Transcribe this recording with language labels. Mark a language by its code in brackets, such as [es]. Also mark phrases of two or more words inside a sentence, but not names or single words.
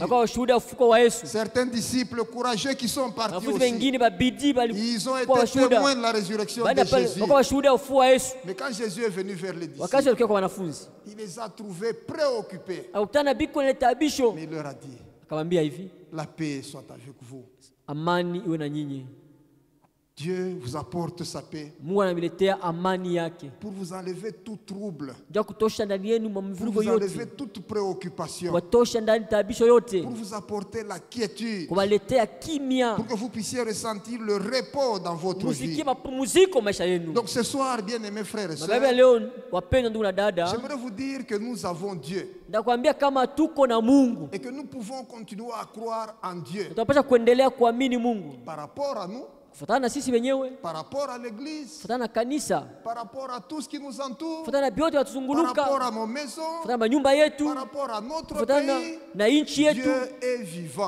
[fr] Certains disciples courageux qui sont partis aussi. Ils ont été témoins de la résurrection de Jésus. Mais quand Jésus est venu vers les disciples, il les a trouvés préoccupés. Mais il leur a dit, la paix soit avec vous. [sw] Amani iwe na nyinyi. [fr] Dieu vous apporte sa paix. [sw] Mungu anamletea amani yake. [fr] Pour vous enlever tout trouble. Pour vous enlever toute préoccupation. Pour vous apporter la quiétude. [sw] Kuwaletea kimya. [fr] Pour que vous puissiez ressentir le repos dans votre vie. Donc ce soir, bien-aimés frères et sœurs, j'aimerais vous dire que nous avons Dieu. Et que nous pouvons continuer à croire en Dieu. Par rapport à nous, par rapport à l'église, par rapport à tout ce qui nous entoure, par rapport à nos maisons, par rapport à notre pays, Dieu est vivant.